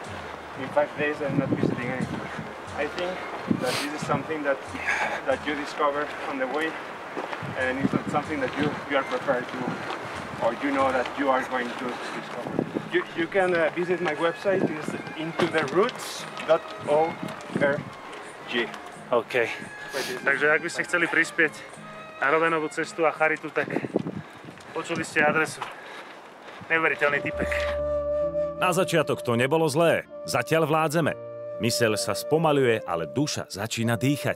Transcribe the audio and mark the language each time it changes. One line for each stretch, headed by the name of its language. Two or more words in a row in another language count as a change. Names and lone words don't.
English: in 5 days and not visiting anything. I think that this is something that you discover on the way, and it's not something that you are prepared to, or you know that you are going to discover. You can visit my website, it's Into the Roots .org. OK.
Slovak: Takže ak by ste chceli prispieť na Robenovú cestu a charitu, tak počuli ste adresu. Neuveriteľný typek. Na začiatok to nebolo zlé. Zatiaľ vládzeme. Myseľ sa spomaľuje, ale duša začína dýchať.